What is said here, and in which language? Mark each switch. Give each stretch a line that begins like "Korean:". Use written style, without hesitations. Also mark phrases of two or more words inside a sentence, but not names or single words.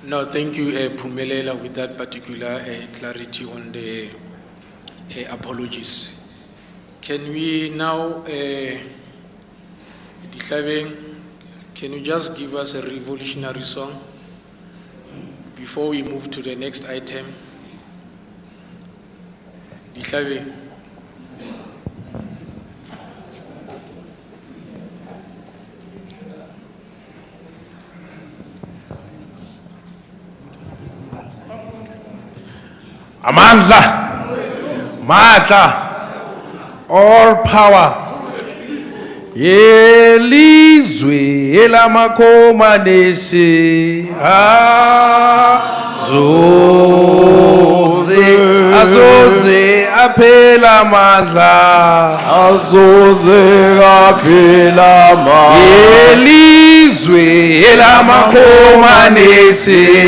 English: No, thank you, Pumelela, with that particular clarity on the apologies. Can we now, Dihlabeng, can you just give us a revolutionary song before we move to the next item? Dihlabeng.
Zulu: Amandla, Matla,
English: all power.
Zulu: Yelizwe elamakomanisi azoze aphela amandla yelizwe elamakomanisi